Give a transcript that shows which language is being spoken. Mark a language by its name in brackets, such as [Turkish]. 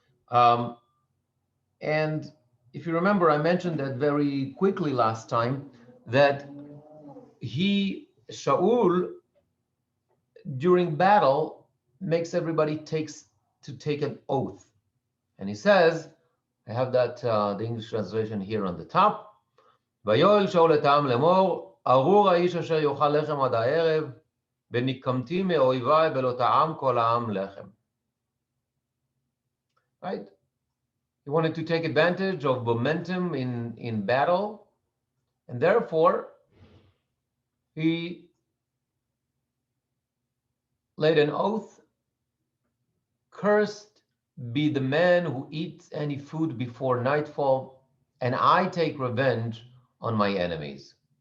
[English] Um, and if you remember, I mentioned that very quickly last time, that Shaul, during battle, makes everybody take an oath. And he says, I have that the English translation here on the top. [Hebrew] ויואל שאול את העם לאמור, ארור האיש אשר יאכל לחם עד הערב, ונקמתי מאויבי ולא טעם כל העם לחם. [English] Right? He wanted to take advantage of momentum in battle, and therefore he laid an oath, cursed be the man who eats any food before nightfall, and I take revenge on my enemies.